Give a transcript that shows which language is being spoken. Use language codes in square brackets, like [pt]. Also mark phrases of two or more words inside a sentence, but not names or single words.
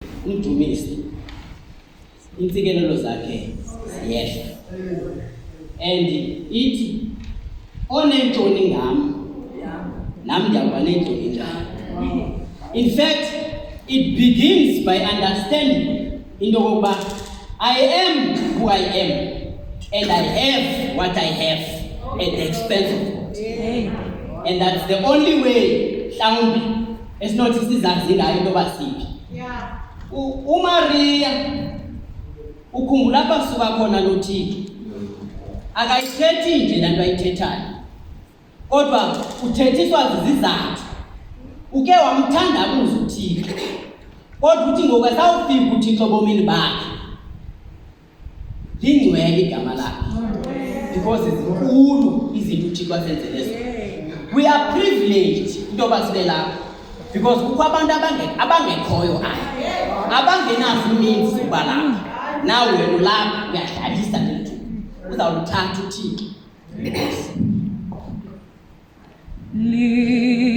[xh] umdumisi intsikelelo zakhe ziyehla. And ithi onentoni ngam nam ndiyawuba nentoni njani. [en] In fact, it begins by understanding [xh] into yokokuba [en] I am who I am and I have what I have at the expense of God. And that's the only way [xh] mhlawumbi esinothi sizazi ngayo into yoba siphi. uMaria ukhumbula apha suka khona noThixo akayithethi nje laa nto ayithethayo, kodwa uthethiswa zizizathu. Uke wamthandabuza uThixo, kodwa uthi ngoku esawufika uThixo bomini bakhe lingcwele igama lakhe, because zinkulu izinto uThixo asenzele zona. [en] We are privileged [xh] into yoba sibe lapha, because kukho abantu abangekhoyo apha, abangenazo iimeans zokuba lapha. Nawe wena ulapha uyadlalisa ngethu, uzawuluthatha uThixo.